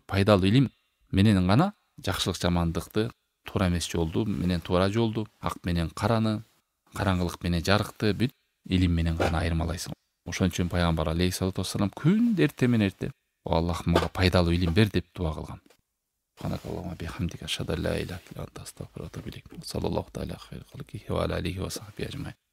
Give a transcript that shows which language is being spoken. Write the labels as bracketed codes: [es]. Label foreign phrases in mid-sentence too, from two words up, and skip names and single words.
[ky] Пайдалуу илим менен гана жакшылык жамандыкты, туура эмес жолду менен туура жолду, ак менен караны, караңгылык менен жарыкты бүт илим менен гана айырмалайсың. Ошон үчүн пайгамбар [ar] عليه الصلاة والسلام [ky] күндө эртең менен О Аллахым, мага пайдалуу илим бер деп дуа кылган. [ar] سبحانك اللهم وبحمدك أشهد أن لا إله إلا أنت أستغفرك وأتوب إليك. صلى الله تعالى خير خلقه وعلى آله وصحبه أجمعين.